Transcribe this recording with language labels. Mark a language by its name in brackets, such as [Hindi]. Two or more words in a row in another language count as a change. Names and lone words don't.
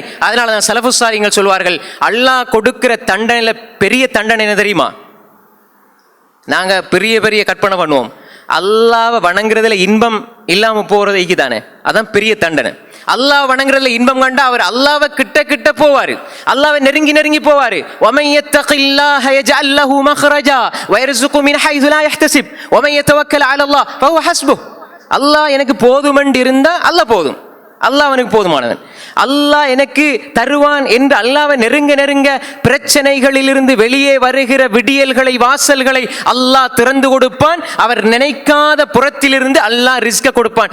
[Tamil] அதனால தான் சலஃபுஸ்ஸாலிகள் சொல்வார்கள், அல்லாஹ் கொடுக்கிற தண்டனையில பெரிய தண்டனை என்ன தெரியுமா? நாங்க பெரிய கற்பனை பண்ணுவோம், அல்லாஹ்வை வணங்குறதுல இன்பம் இல்லாம போறது தானே, அதான் பெரிய தண்டனை. அல்லாஹ் வணங்குறதுல இன்பம் கண்டா அவர் அல்லாஹ்வை கிட்ட போவாரு, அல்லாஹ்வை நெருங்கி போவாரு. [Arabic] وَمَن يَتَّقِ اللَّهَ يَجْعَل لَّهُ مَخْرَجًا وَيَرْزُقْهُ مِنْ حَيْثُ لَا يَحْتَسِبُ وَمَن يَتَوَكَّلْ عَلَى اللَّهِ فَهُوَ حَسْبُهُ. [Tamil] அல்லாஹ் எனக்கு போதுமென்று இருந்தா அல்லாஹ் போதும், அல்லாஹ் அவனுக்கு போதுமானவன். அல்லாஹ் எனக்கு தருவான் என்று அல்லாஹ்வை நெருங்க பிரச்சனைகளிலிருந்து வெளியே வருகிற விடியல்களை, வாசல்களை அல்லாஹ் திறந்து கொடுப்பான். அவர் நினைக்காத புறத்திலிருந்து அல்லாஹ் ரிஸ்க கொடுப்பான்.